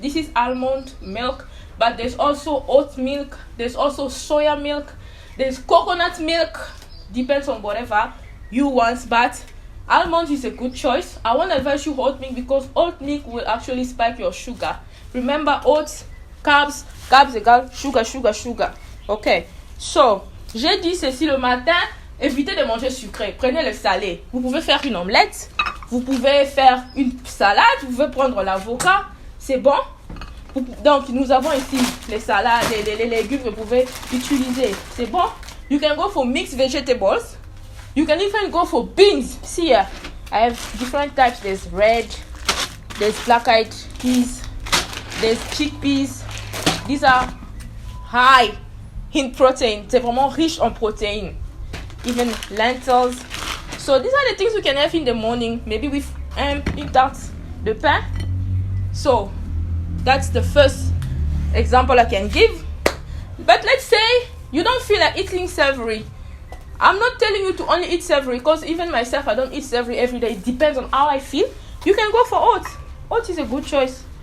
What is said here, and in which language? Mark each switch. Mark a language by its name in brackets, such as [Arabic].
[English] This is almond milk, but there's also oat milk, there's also soya milk, there's coconut milk, depends on whatever you want, but almond is a good choice. I want to advise you oat milk because oat milk will actually spike your sugar. Remember, oats, carbs égale sugar. [French] Ok, so j'ai dit ceci le matin, évitez de manger sucré, prenez le salé. Vous pouvez faire une omelette, vous pouvez faire une salade, vous pouvez prendre l'avocat, c'est bon. Donc nous avons ici les salades, les légumes que vous pouvez utiliser, c'est bon. [English] You can go for mixed vegetables. You can even go for beans. See here, I have different types. There's red, there's black-eyed peas, there's chickpeas. These are high in protein. [French] C'est vraiment riche en protéines. [English] Even lentils. So these are the things we can have in the morning. Maybe with [French] une tarte de pain. [English] So that's the first example I can give. But let's say you don't feel like eating savory. I'm not telling you to only eat savory because even myself, I don't eat savory every day. It depends on how I feel. You can go for oats. Oats is a good choice.